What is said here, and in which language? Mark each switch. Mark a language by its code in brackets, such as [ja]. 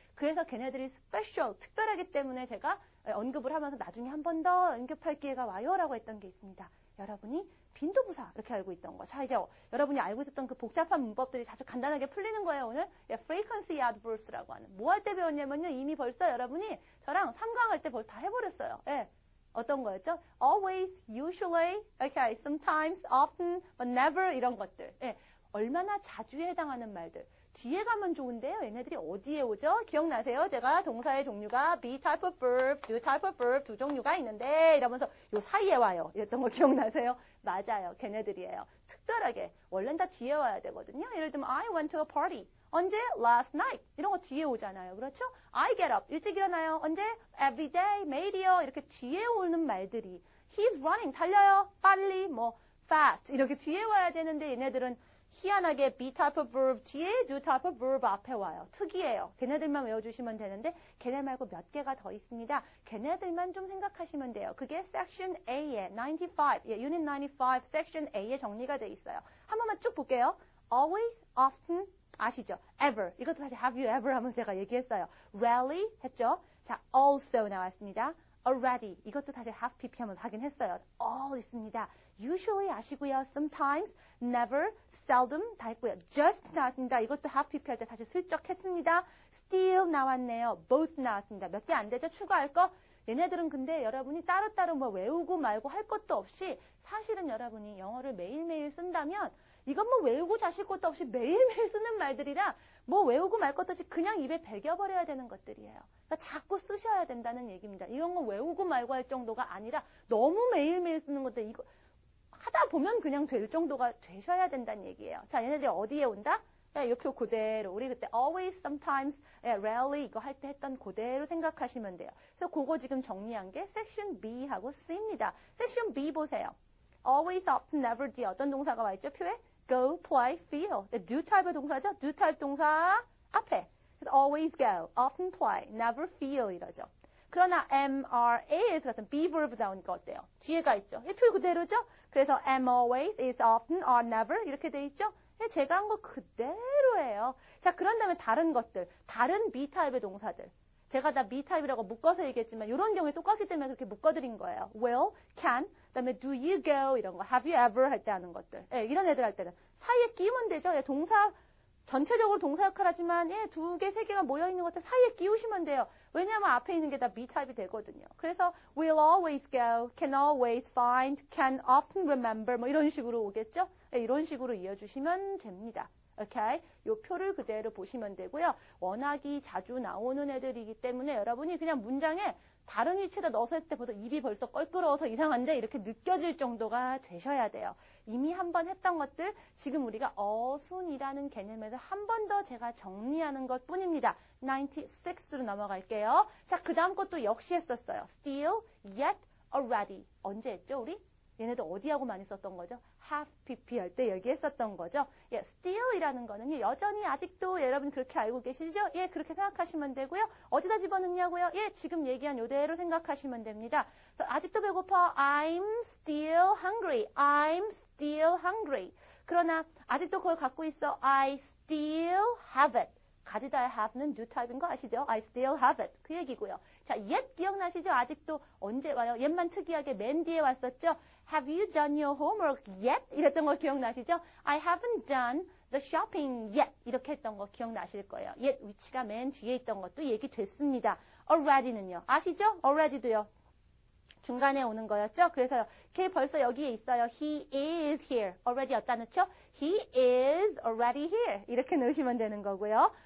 [ko] 그래서 걔네들이 스페셜, 특별하기 때문에 제가 언급을 하면서 나중에 한 번 더 언급할 기회가 와요. 라고 했던 게 있습니다. 여러분이 빈도부사 이렇게 알고 있던 거. 자, 이제 여러분이 알고 있었던 그 복잡한 문법들이 아주 간단하게 풀리는 거예요, 오늘. frequency adverse라고 하는. 뭐 할 때 배웠냐면요. 이미 벌써 여러분이 저랑 3강 할 때 벌써 다 해버렸어요. 예. 어떤 거였죠? [en] always, usually, okay, sometimes, often, but never 이런 것들. [ko] 예. 얼마나 자주에 해당하는 말들. 뒤에 가면 좋은데요. 얘네들이 어디에 오죠? 기억나세요? 제가 동사의 종류가 be type of verb, do type of verb 두 종류가 있는데 이러면서 요 사이에 와요. 이랬던 거 기억나세요? 맞아요. 걔네들이에요. 특별하게. 원래는 다 뒤에 와야 되거든요. 예를 들면 [en] I went to a party. [ko] 언제? [en] Last night. [ko] 이런 거 뒤에 오잖아요. 그렇죠? [en] I get up. [ko] 일찍 일어나요. 언제? [en] Every day, [ko] 매일이요. 이렇게 뒤에 오는 말들이 [en] He's running. [ko] 달려요. 빨리. fast. 이렇게 뒤에 와야 되는데 얘네들은 희한하게 be type of verb 뒤에 do type of verb 앞에 와요. 특이해요. 걔네들만 외워주시면 되는데 걔네 말고 몇 개가 더 있습니다. 걔네들만 좀 생각하시면 돼요. 그게 section A에 95, unit 95 section A에 정리가 돼 있어요. 한 번만 쭉 볼게요. [en] always, often, 아시죠? ever. [ko] 이것도 사실 have you ever 하면서 제가 얘기했어요. rarely 했죠? 자, also 나왔습니다. [en] already. [ko] 이것도 사실 have pp 하면서 하긴 했어요. all 있습니다. usually 아시고요. [en] sometimes, never, seldom 다 했고요. [ko] just 나왔습니다. 이것도 have pp 할 때 사실 슬쩍 했습니다. still 나왔네요. both 나왔습니다. 몇 개 안 되죠? 추가할 거? 얘네들은 근데 여러분이 따로따로 외우고 말고 할 것도 없이 사실은 여러분이 영어를 매일매일 쓴다면 이건 외우고 자실 것도 없이 매일매일 쓰는 말들이라 외우고 말 것도 없이 그냥 입에 배겨버려야 되는 것들이에요. 그러니까 자꾸 쓰셔야 된다는 얘기입니다. 이런 거 외우고 말고 할 정도가 아니라 너무 매일매일 쓰는 것들 이거 하다 보면 그냥 될 정도가 되셔야 된다는 얘기예요. 자, 얘네들이 어디에 온다? 이렇게 그대로 우리 그때 always, sometimes, rarely 이거 할 때 했던 그대로 생각하시면 돼요. 그래서 그거 지금 정리한 게 section B하고 C입니다. section B 보세요. always, often, never 뒤에 어떤 동사가 와 있죠? [en] 표에 go, play, feel. [ko] do type의 동사죠? do type 동사 앞에. [en] 그래서 always go, often play, never feel 이러죠. [ko] 그러나 MRAS 같은 be verb 나오니까 어때요? 뒤에가 있죠. 이 표 그대로죠? [en] 그래서 am always, is often, are never 이렇게 돼 있죠? [ko] 제가 한 거 그대로예요. 자, 그런 다음에 다른 것들, 다른 B 타입의 동사들. 제가 다 me 타입이라고 묶어서 얘기했지만 이런 경우에 똑같기 때문에 그렇게 묶어드린 거예요. [en] will, can, 그다음에 do you go 이런 거, have you ever 할 때 하는 것들. [ko] 예, 이런 애들 할 때는 사이에 끼우면 되죠. 예, 동사 전체적으로 동사 역할하지만 예, 2개, 3개가 모여있는 것들 사이에 끼우시면 돼요. 왜냐하면 앞에 있는 게 다 me 타입이 되거든요. [en] 그래서 will always go, can always find, can often remember 뭐 이런 식으로 오겠죠. [ko] 예, 이런 식으로 이어주시면 됩니다. 오케이? 요 표를 그대로 보시면 되고요. 워낙이 자주 나오는 애들이기 때문에 여러분이 그냥 문장에 다른 위치에다 넣어서 했을 때보다 입이 벌써 껄끄러워서 이상한데 이렇게 느껴질 정도가 되셔야 돼요. 이미 한번 했던 것들 지금 우리가 어순이라는 개념에서 한 번 더 제가 정리하는 것 뿐입니다. 96로 넘어갈게요. 자, 그 다음 것도 역시 했었어요. still, yet, already. 언제 했죠, 우리? 얘네들 어디하고 많이 썼던 거죠? have pp 할 때 얘기했었던 거죠. 예, still이라는 거는요, 여전히 아직도 여러분 그렇게 알고 계시죠? 예, 그렇게 생각하시면 되고요. 어디다 집어넣냐고요? 예, 지금 얘기한 요대로 생각하시면 됩니다. 그래서 아직도 배고파. [en] I'm still hungry. I'm still hungry. [ko] 그러나 아직도 그걸 갖고 있어. [en] I still have it. [ko] 가지다의 have는 do 타입인 거 아시죠? [en] I still have it. [ko] 그 얘기고요. 자, yet 기억나시죠? 아직도 언제 와요? yet만 특이하게 맨 뒤에 왔었죠? [en] Have you done your homework yet? [ko] 이랬던 거 기억나시죠? [en] I haven't done the shopping yet. [ko] 이렇게 했던 거 기억나실 거예요. yet 위치가 맨 뒤에 있던 것도 얘기됐습니다. already는요. 아시죠? already도요. 중간에 오는 거였죠? 그래서요. 걔 벌써 여기에 있어요. [en] He is here. [ko] already 어디다 넣죠? [en] He is already here. [ko] 이렇게 넣으시면 되는 거고요.